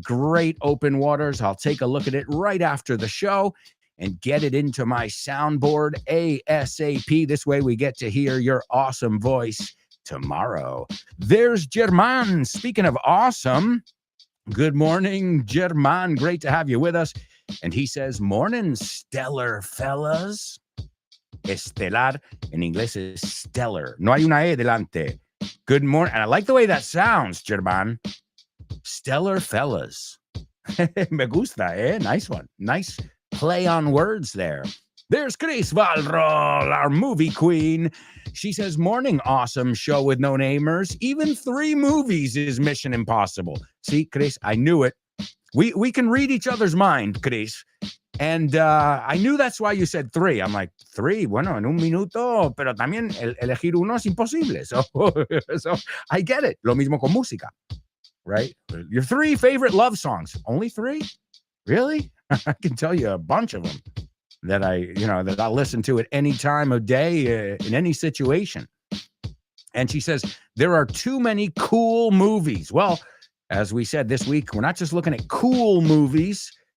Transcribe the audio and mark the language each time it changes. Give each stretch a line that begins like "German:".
English: Great, Open Waters. I'll take a look at it right after the show and get it into my soundboard ASAP. This way we get to hear your awesome voice tomorrow. There's German. Speaking of awesome, good morning, German. Great to have you with us. And he says, morning, stellar fellas.
Spanish: Estelar en inglés
English: is stellar.
Spanish: No hay una E delante.
English: Good morning. And I like the way that sounds, German. Stellar fellas.
Spanish: Me gusta, eh?
English: Nice one. Nice play on words there. There's Chris Valrol, our movie queen. She says, morning, awesome show with no namers. Even 3 movies is Mission Impossible. See, Chris, I knew it. We can read each other's mind, Chris. And I knew that's why you said 3. I'm like,
Spanish: 3, bueno, en un minuto, pero también elegir uno es imposible.
English: So I get it.
Spanish: Lo mismo con música,
English: right? Your 3 favorite love songs. Only 3? Really? I can tell you a bunch of them that I listen to at any time of day, in any situation. And she says, there are too many cool movies. Well, as we said this week, we're not just looking at cool movies.